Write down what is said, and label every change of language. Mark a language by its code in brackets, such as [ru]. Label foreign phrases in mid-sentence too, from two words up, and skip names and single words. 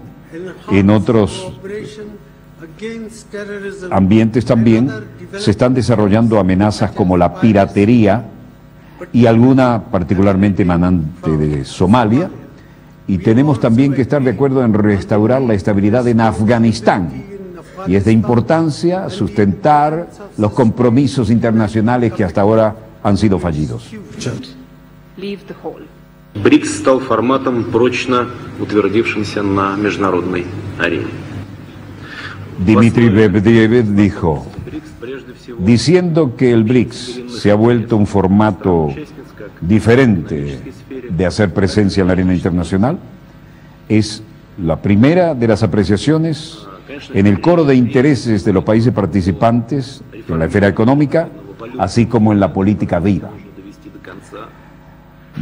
[es] En otros ambientes también se están desarrollando amenazas como la piratería y alguna particularmente emanante de Somalia. Y tenemos también que estar de acuerdo en restaurar la estabilidad en Afganistán. Y es de importancia sustentar los compromisos internacionales que hasta ahora han sido fallidos. [ru] БРИКС стал форматом, прочно утвердившимся на международной арене. [es] Dmitry Medvedev dijo, diciendo que el BRICS se ha vuelto un formato diferente de hacer presencia en la arena internacional, es la primera de las apreciaciones en el coro de intereses de los países participantes en la esfera económica, así como en la política viva.